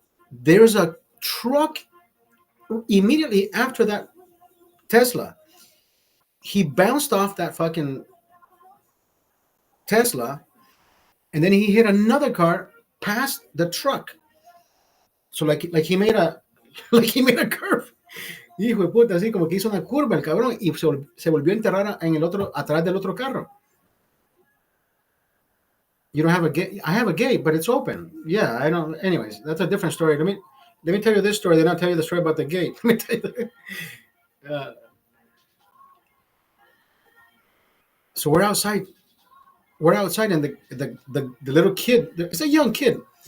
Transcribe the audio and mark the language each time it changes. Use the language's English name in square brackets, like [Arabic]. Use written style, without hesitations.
[English] There's a truck immediately after that Tesla. He bounced off that fucking Tesla, and then he hit another car past the truck. So like he made a like he made a curve. [Spanish] Hijo de puta, así como que hizo una curva el cabrón y se volvió a enterrar en el otro, atrás del otro carro. [English] You don't have a gate. I have a gate, but it's open. Yeah, I don't. Anyways, that's a different story. Let me tell you this story. Then I'll tell you the story about the gate. Let me tell you. So we're outside. We're outside, and the little kid. It's a young kid.